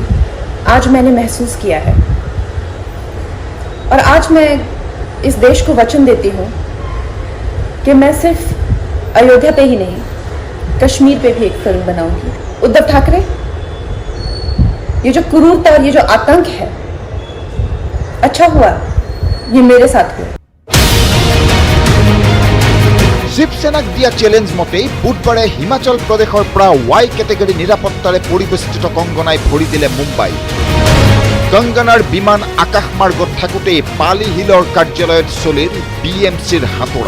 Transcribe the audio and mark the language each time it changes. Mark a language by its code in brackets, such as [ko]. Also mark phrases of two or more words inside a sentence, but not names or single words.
[hi] आज मैंने महसूस किया है और आज मैं इस देश को वचन देती हूँ कि मैं सिर्फ अयोध्या पे ही नहीं, कश्मीर पे भी एक फिल्म बनाऊंगी। उद्धव ठाकरे, ये जो क्रूरता और ये जो आतंक है, अच्छा हुआ ये मेरे साथ हुआ। [as] শিৱসেনাক দিয়া চেলেঞ্জ মতেই বুধবাৰে হিমাচল প্ৰদেশৰ পৰা Y কেটেগৰী নিৰাপত্তাৰে পৰিবেষ্টিত কংগনাই ভৰি দিলে মুম্বাই। কংগনাৰ বিমান আকাশমাৰ্গত থাকোঁতেই পালি হিলৰ কাৰ্যালয়ত চলিল BMCৰ হাতোৰা।